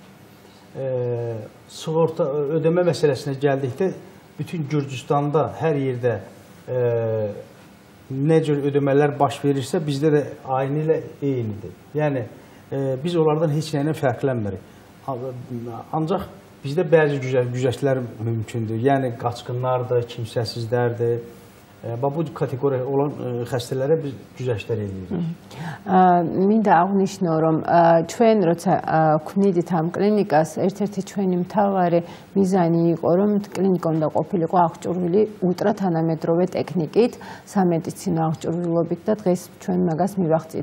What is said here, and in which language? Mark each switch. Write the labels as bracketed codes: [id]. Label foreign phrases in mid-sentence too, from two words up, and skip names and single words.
[az] Sığorta ödəmə məsələsinə gəldikdə bütün Gürcüstanda hər yerdə nə cür ödəmələr baş verirsə, bizdə də aynı ilə eynidir. Yəni, biz onlardan heç nəylə fərqlənmirik. Ancaq bizdə bəzi güzəştlər mümkündür. Yəni, qaçqınlardır, kimsəsizlərdir. Bu kateqoriya olan xəstələrə biz güzəştlər edirik. [ka] მინდა აღნიშნო, რომ ჩვენ როცა ვქმნიდით ამ კლინიკას, ერთ-ერთი ჩვენი მთავარი მიზანი იყო, რომ კლინიკა უნდა ყოფილიყო აღჭურვილი ულტრათანამედროვე ტექნიკით, სამედიცინო აღჭურვილობით და დღეს ჩვენ მაგას მივახციეთ.